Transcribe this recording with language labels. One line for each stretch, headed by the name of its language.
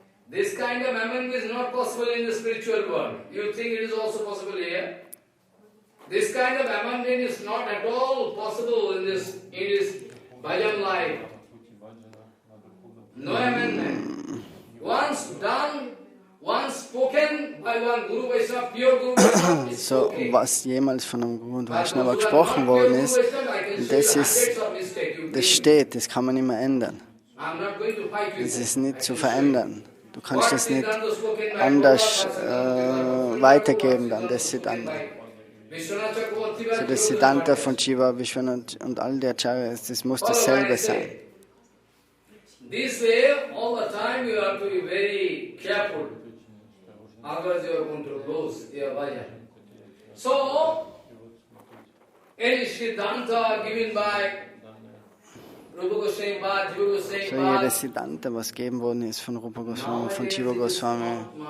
English: This kind of amendment is not possible in the spiritual world. You think it is also possible here? This kind of amendment is not at all possible in this Bhajan life. No amendment. Once done, once spoken by one Guru Vaishnav, pure Guru Vaishnav, is
German: so, was jemals von einem Guru Vaishnava gesprochen worden ist, das steht, das kann man nicht mehr ändern. Das ist nicht zu verändern. Du kannst das nicht anders weitergeben dann, das Siddhanta. So das Siddhanta von Shiva, Vishwanath und all der Acharyas, das muss dasselbe sein.
English: This way, all the time you have to be very careful. Otherwise you are going to lose your bhajan. So, any Siddhanta given by
German: So jedes Siddhanta, was gegeben worden ist von Rupa Goswami, von Jiva Goswami.